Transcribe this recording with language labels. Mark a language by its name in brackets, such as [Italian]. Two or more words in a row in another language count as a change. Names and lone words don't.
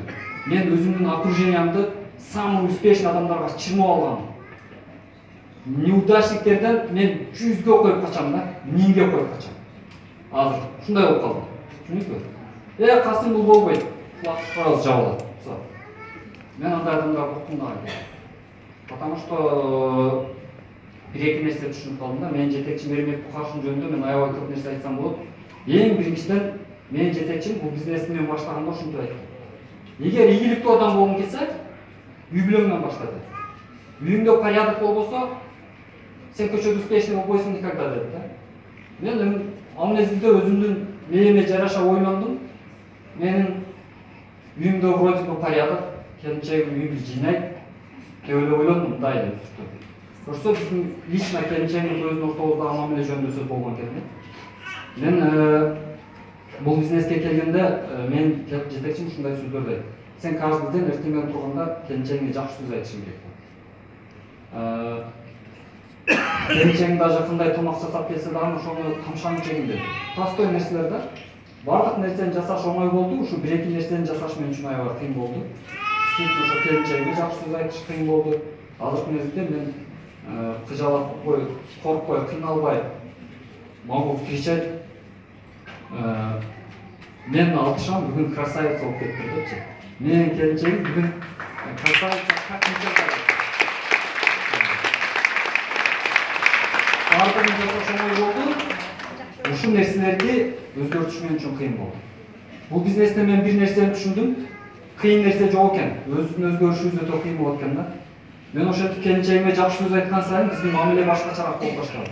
[Kyrgyz] Мен өзүмдүн окружениямды [Russian] самый успешный [Kyrgyz] адамдарга чырмап алгам. Неудачниктерден мен 100ге коюп качам да, 1000ге коюп качам. Азыр ушундай болуп калдым. Түшүнүңүзбү? Касым бул болбойт. Фраз жабылат. Мен андай адамдарга коркум да. [Russian] Потому что [Kyrgyz] бир-эки нерсе түшүнүп калдым да. Менин жетекчим Эрмек Бухаршин жөнүндө мен аябай көп нерсе айтсам болот. Эң биринчиден менин жетекчим бул бизнести мен баштаганда ушинтип айтты. Эгер ийгиликтүү адам болгуң келсе, үй бүлөңдөн башла dedi. Үйүңдө порядок болбосо, сен көчөдө успешный болбойсуң никогда dedi да. Мен ал мезгилде өзүмдүн мээме жараша ойлондум. Менин үйүмдө [Russian] вроде бы [Kyrgyz] порядок, келинчегим үйүмдү жыйнайт деп ойлондум, мындай деп. Көрсө биздин лично келинчегимдин өзүнүн ортобузда мамиле жөнүндө сөз болгон экен. Мен бул бизнеске келгенде мен жетекчим ушундай сөздөрдү айтты. Сен [Russian] каждый день [Kyrgyz] эртең турганда келинчегиңе жакшы сөз айтышың керек. Келинчегиң даже кандай тамак жасап келсе дагы ошону тамшанып жегин dedi. Простой нерселер да. Бардык нерсени жасаш оңой болду, ушу бир-эки нерсени жасаш мен үчүн аябай кыйын болду. Ошо келинчегиме жакшы сөз айтыш кыйын болду. Азыркы мезгилде мен кыжалатпай, коркпой, кыйналбай [Russian] могу кричать. [Kyrgyz] Мен алтышам бүгүн красавица болуп кетти депчи. Менин келинчегим бүгүн [Russian] красавица как ничего. [Kyrgyz] Бардыгын жасаш оңой болду. Ушул нерселерди өзгөртүш мен үчүн кыйын болду. Бул бизнесте мен бир нерсени түшүндүм. Кыйын нерсе жок экен. Өзүн өзгөрүшүбүз өтө кыйын болот экен да. Мен ошентип келинчегиме жакшы сөз айткан сайын биздин мамиле башкачараак болуп баштады.